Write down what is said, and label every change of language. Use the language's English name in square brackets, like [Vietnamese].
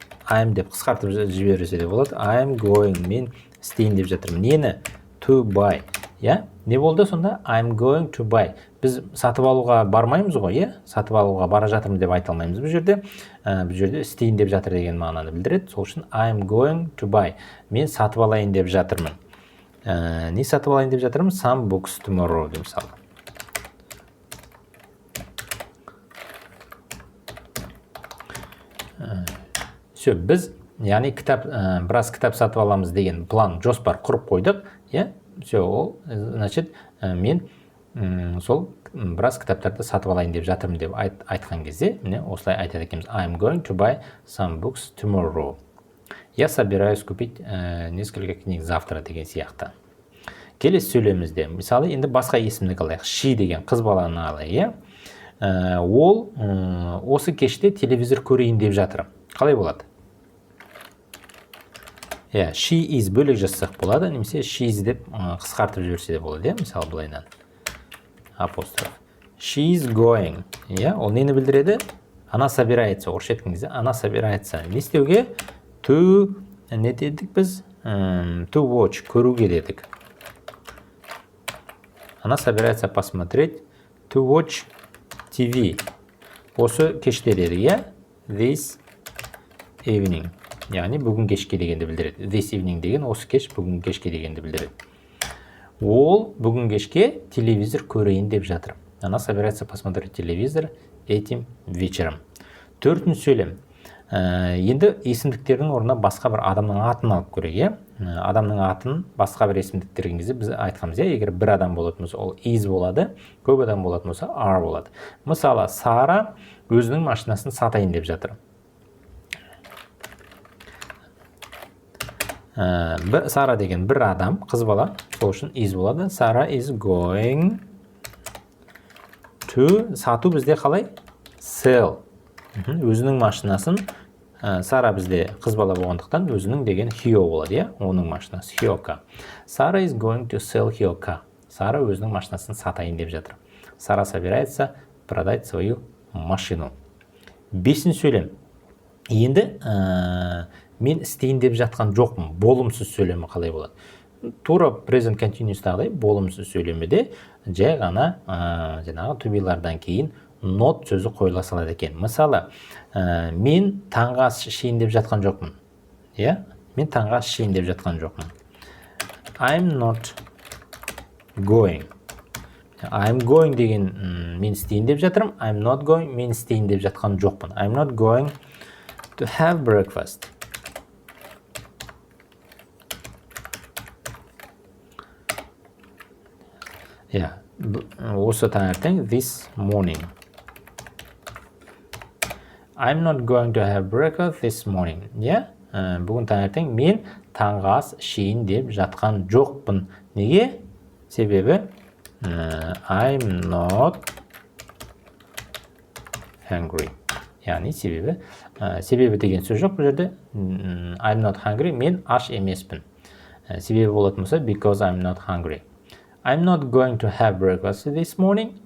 [Kazakh] I'm деп қысқартып жіберсе де болады. [English] I'm going, [Kazakh] мен істейін деп жатырмын. Нені? [English] To buy. [Kazakh] Я? Не болды сонда? [English] I'm going to buy. [Kazakh] Біз сатып алуға бармаймыз ғой, я? Сатып алуға бара жатырмын деп айта алмаймыз бұл жерде. Бұл жерде істейін деп жатыр деген мағынаны білдіреді. Сол үшін [English] I'm going to buy. [Kazakh] Мен сатып алайын деп жатырмын. Не сатып алайын деп жатырмын? [English] Some books tomorrow [Kazakh] деп мысалы. Все, біз, яғни біраз кітап сатып аламыз деген план, жоспар құрып қойдық, я? Все, ол, значит, мен сол біраз кітаптарды сатып алайын деп жатырмын деп айтқан кезде, міне осылай айтады екенбіз. [English] I'm going to buy some books tomorrow. [Russian] Я собираюсь купить несколько книг завтра [Kazakh] деген сияқты. Келесі сөйлемімізде, мысалы, енді басқа есімдік алайық. She деген қыз баланы алайық, иә? Ол осы кеште телевизор көрейін деп жатыр. Қалай болады? [English] She is [Kazakh] бөлек жазсақ болады, немесе she is деп қысқартып жіберсе де болады, мысалы былайынан. Апостроф. [English] She is going. [Kazakh] Ол нені білдіреді? [Russian] Она собирается. [Kazakh] Орысша айтқан кезде [Russian] она собирается. [Kazakh] Не істеуге? To, не дедік біз? [English] To watch, [Kazakh] көруге дедік. [Russian] Она собирается посмотреть. [English] To watch TV. [Kazakh] Осы кеште дедік, я? [English] This evening. [Kazakh] Яғни бүгін кешке дегенді білдіреді. [English] This evening [Kazakh] деген осы кеш бүгін кешке дегенді білдіреді. Ол бүгін кешке телевизор көрейін деп жатыр. [Russian] Она собирается посмотреть телевизор этим вечером. [Kazakh] Төртінші сөйлем. Енді есімдіктердің орнына басқа бір адамның атын алып көрейік. Адамның атын басқа бір есімдіктерген кезде біз айтқанбыз, егер бір адам болатын болса, ол is болады, көп адам болатын болса, are болады. Мысалы, Сара өзінің машинасын сатайын деп жатыр. Сара деген бір адам, қыз бала, сол үшін is болады. Сара [English] is going to, [Kazakh] сату бізде қалай? [English] Sell. [Kazakh] Өзінің машинасын, Сара бізде қыз бала болғандықтан өзінің деген her болады, я? Оның машинасы [English] her car. Сара is going to sell her car. [Kazakh] Сара өзінің машинасын сатайын деп жатыр. [Russian] Сара собирается продать свою машину. [Kazakh] Бесінші сөйлем. Енді мен істейін деп жатқан жоқпын. Болымсыз сөйлемі қалай болады? Тура present continuous'тағыдай болымсыз сөйлемеде жай ғана жаңағы to be-лардан кейін not сөзі қойыла салады екен. Мысалы, мен таңғы ас ішейін деп жатқан жоқпын. Я? Мен таңғы ас ішейін деп жатқан жоқпын. [English] I'm not going. I'm going [Kazakh] деген мен істейін деп жатырмын. [English] I'm not going, [Kazakh] мен істейін деп жатқан жоқпын. [English] I'm not going to have breakfast. [Kazakh] Осы таңертең [English] this morning. I'm not going to have breakfast this morning. [Kazakh] Бүгін таңертең мен таңғы ас ішейін деп жатқан жоқпын. Неге? Себебі [English] I'm not hungry. [Kazakh] Яғни себебі деген сөз жоқ бұл жерде. [English] I'm not hungry, [Kazakh] мен аш емеспін. Себебі болатын болса [English] because I'm not hungry. I'm not going to have breakfast this morning.